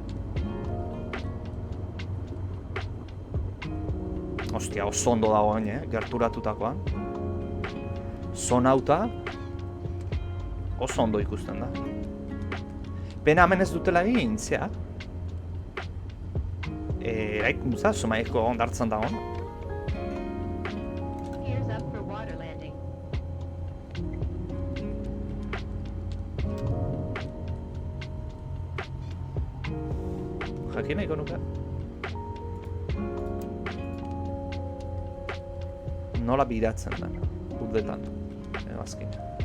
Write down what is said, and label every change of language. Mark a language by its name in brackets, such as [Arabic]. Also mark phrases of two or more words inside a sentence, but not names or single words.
[Basque] Ostia, oso ondo dago gerturatutakoan. Zonauta, oso ondo ikusten da. Pena hemen ez dutela egin, zea. Eraikuntza, Zumaiako ondartzan dagoen. [English] Gears up for water landing. [Basque] Jakin nahiko nuke. Nola biratzen da, urdetan, azkenean.